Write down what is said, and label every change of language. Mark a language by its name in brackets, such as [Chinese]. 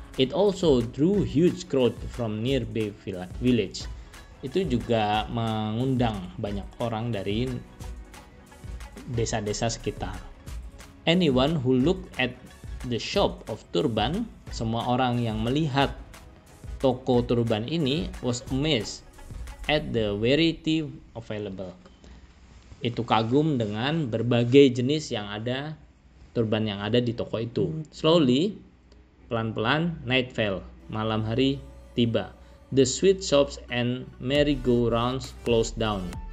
[English] It also drew huge crowd from nearby village. [Indonesian] Itu juga mengundang banyak orang dari desa-desa sekitar. [English] Anyone who looked at the shop of turban, [Indonesian] semua orang yang melihat toko turban ini, [English] was amazed at the variety available. [Indonesian] Itu kagum dengan berbagai jenis turban yang ada di toko itu. [English] Slowly, [Indonesian] pelan-pelan, [English] night fell, [Indonesian] malam hari tiba. [English] The sweet shops and merry-go-rounds closed down.